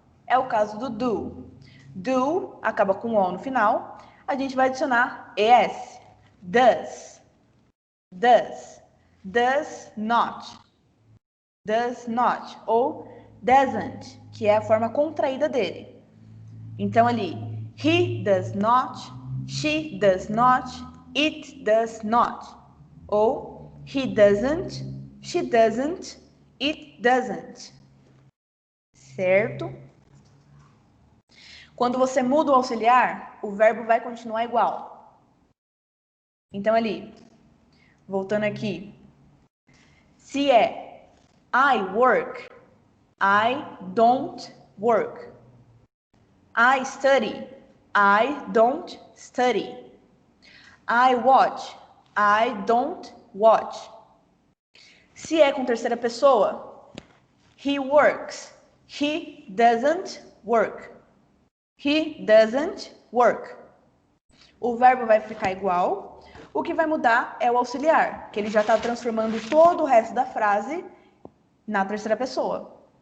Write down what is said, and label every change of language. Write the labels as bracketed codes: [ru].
[pt] É o caso do do. Do acaba com O no final, a gente vai adicionar ES. Does. Does. Does not. Does not. Ou doesn't, que é a forma contraída dele. Então, ali, [en] he does not, she does not, it does not. Ou he doesn't, she doesn't, it doesn't. [pt] Certo? Quando você muda o auxiliar, o verbo vai continuar igual. Então, ali, voltando aqui. Se é [en] I work, I don't work. I study, I don't study. I watch, I don't watch. [pt] Se é com terceira pessoa, [en] he works. He doesn't work. He doesn't work. [pt] O verbo vai ficar igual. O que vai mudar é o auxiliar, que ele já está transformando todo o resto da frase na terceira pessoa.